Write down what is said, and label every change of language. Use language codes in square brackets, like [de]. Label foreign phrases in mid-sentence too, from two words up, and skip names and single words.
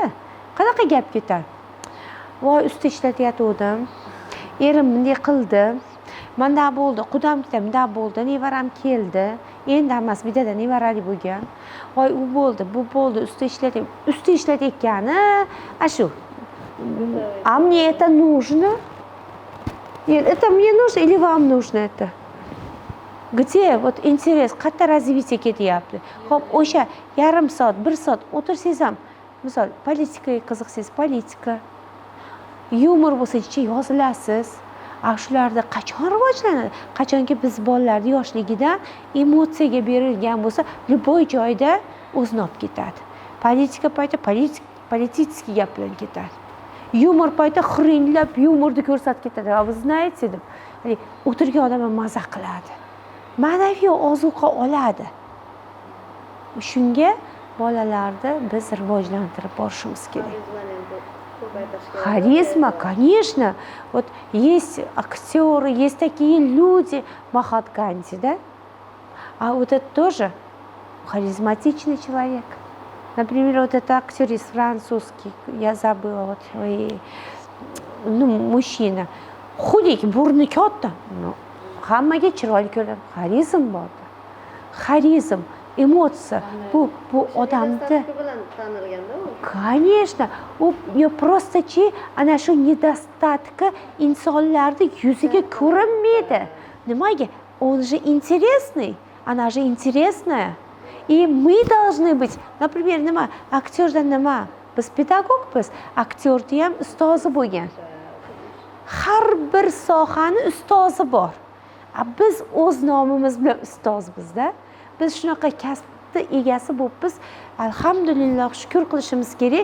[uz] Qanaqa gap ketadi? Voy, ustda ishlatayotgandim. Erim bunday qildi. Menda bo'ldi, qudam ketam, bunday bo'ldi, nevaram keldi. Endi emas, bidada nevarali bo'lgan. Voy, u bo'ldi, bu bo'ldi, ustda ishlatayotgani, shu. [ru] А мне это нужно? Нет, это мне нужно или вам нужно это? Где вот интерес, [uz] qayerda развитие ketyapti? Xo'p, o'sha yarim soat, 1 soat o'tirsangiz ham, misol, politikaga qiziqsangiz, politika, yumor bo'lsa, yozilasiz. Shularda qachon rivojlanadi? Qachonki biz bolalarni yoshligidan emotsiyaga berilgan bo'lsa, любой joyda o'zini olib ketadi. Politika payti политический gap bilan ketadi. Yumor payti xringlab yumorni ko'rsatib ketadi. [ru] Вы знаете, [uz] deb. O'tirgan odam maza qiladi. Ma'naviy ozuqa oladi. Shunga bolalarni biz rivojlantirib borishimiz kerak. [ru] Харизма, конечно. Вот есть актеры, есть такие люди, Махат Ганди, да? А вот это тоже харизматичный человек. Например, вот этот актер французский, я забыла, вот, мужчина. Худенький, [uz] burni katta. Hammaga chiroyli ko'rinadi. Xarizm bor. Xarizm, emotsiya. Bu odamda конечно, u просто-chi ana shu nedostatka insonlarni yuziga ko'rinmaydi. Nimaga? [ru] Он же интересный, она же интересная. И мы должны быть, например, [uz] nima, aktyorda nima? Biz pedagogmiz, aktyorda ham ustozi bo'lgan. Har bir sohani ustozi bor. Biz o'z nomimiz bilan ustozmiz-da. Biz shunaqa kasbni egasi bo'libmiz. Alhamdulillah, shukr qilishimiz kerak.